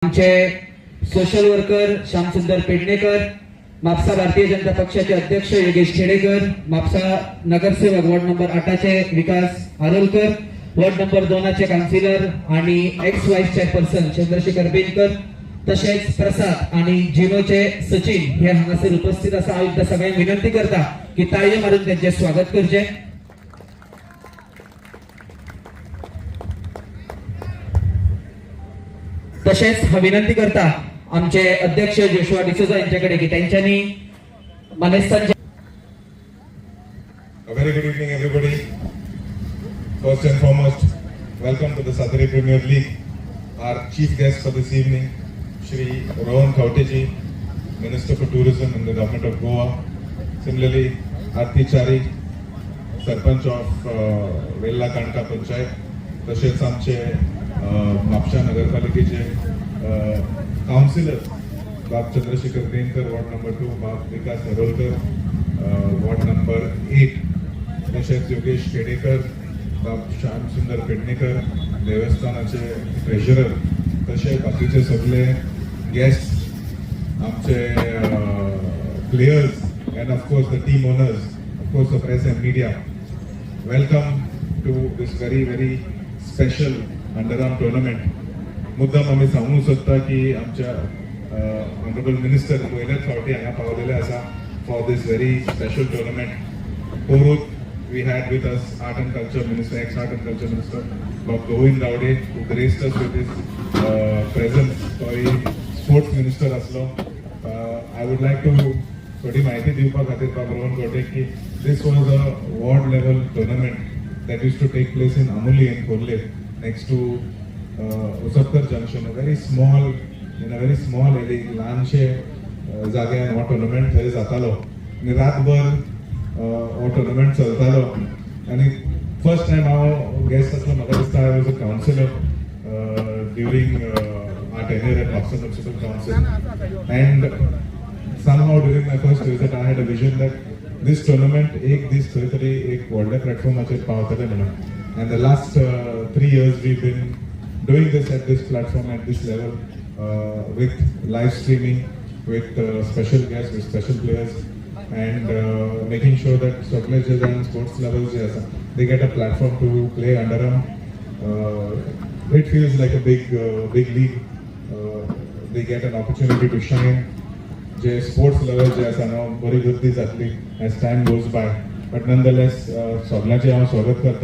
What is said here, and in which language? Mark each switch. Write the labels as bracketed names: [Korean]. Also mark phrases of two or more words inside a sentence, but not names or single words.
[Konkani] आमचे [English] social worker [Konkani] श्यामसुंदर पेडणेकर, म्हापसा भारतीय जनता पक्षाचे अध्यक्ष योगेश खेडेकर, म्हापसा नगरसेवक [English] ward number [Konkani] 8 चे विकास आरोलकर, [English] ward number [Konkani] 2 चे काउन्सिलर आणि [English] ex vice chairperson [Konkani] चंद्रशेखर बेनकर, तसेच प्रसाद आणि जिनोचे सचिन हे हांगासर उपस्थित असा आयुक्त सगळ्यांक विनंती करता की ताळयो मारून त्यांचे स्वागत करचे। तसेच विनंती करता आमचे अध्यक्ष जोशुआ डिसोजा यांच्याकडे की त्यांच्यानी मानेस्थान। [English] A very good evening everybody. First and foremost, welcome to the Satari Premier League. Our chief guest for this evening, Shri Rohan Khawteji, Minister for Tourism in the Government of Goa. Similarly, Aarti Chari, Sarpanch of Vella Kanka Panchayat. [Konkani] तसेच आमचे म्हापसा नगरपालिकेचे काउन्सिलर बाब चंद्रशेखर बेनकर, [English] ward number [Konkani] 2 बाब विकास आरोलकर, [English] ward number [Konkani] 8 तसेच योगेश खेडेकर, बाब श्यामसुंदर पेडणेकर, देवस्थानाचे ट्रेजरर, तसे बाकीचे सगळे गेस्ट, आमचे [English] players and of course the team owners, of course the press and media. Welcome to this very special underarm tournament. [Konkani] मुद्दाम आम्ही सांगू शकता की आमच्या [English] honourable minister [Konkani] पहिल्याच फावटी हांगा पावलेले आसा [English] for this very special tournament. पोरूत we had with us art and culture minister, ex art and culture minister doctor Govind Gawade, who graced us with his presence. [Konkani] तो [English] sports minister [Konkani] आसलो. [English] I would like to [Konkani] थोडी माहिती दिवपा खातीर बाब रोहन खवटे की [English] this was a ward level tournament that used to take place in Amuli in Korle, next to Usapkar Junction, a very small area, [Konkani] ल्हानशे जाग्यार हो टुर्नामेंट थंय जातालो आनी रातभर हो टुर्नामेंट चलतालो. [English] आनी first time [Konkani] हांव गेस्ट आसलो, म्हाका दिसता [English] I was a councillor during our tenure at Mapusa Municipal Council, एंड somehow during my first visit I had a vision that this tournament [Konkani] एक दीस खंय तरी एक व्हडल्या प्लॅटफॉर्माचेर पावतले म्हणून. [English] And the last 3 years we've been doing this at this platform, at this level, with live streaming, with special guests, with special players, and making sure that [Konkani] सगळे जे जाण [English] sports levels [Konkani] जे आसा [English] they get a platform to play underarm. It feels like a big league. They get an opportunity to shine. [Konkani] जे [English] sports level [Konkani] जे आसा न्हू बरी गर्दी जातली [English] as time goes by, but nonetheless [Konkani] सगळ्यांचे हांव स्वागत करता.